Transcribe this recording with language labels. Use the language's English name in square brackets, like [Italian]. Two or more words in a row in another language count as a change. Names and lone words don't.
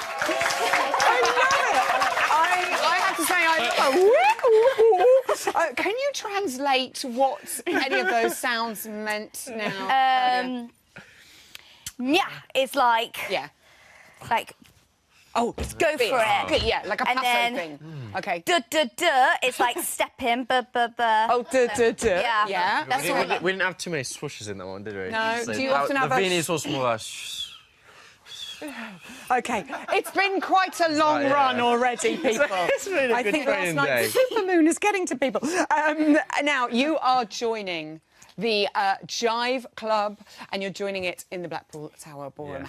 [English] I have to say, can you translate what any of those sounds meant now? Yeah, it's like... Yeah. Like, oh, go for it. Good, yeah, like a And passo then- thing. OK. duh, duh, duh, it's like stepping, buh, buh, buh. Oh, duh, duh, duh. Yeah. Yeah. That's all. We didn't have too many swooshes in that one, did we? No. So Do you often have the a Viennese was more OK. It's been quite a long run already, people. It's been a I good think last training night day. the supermoon is getting to people. Now, you are joining the Jive Club, and you're joining it in the Blackpool Tower Ballroom.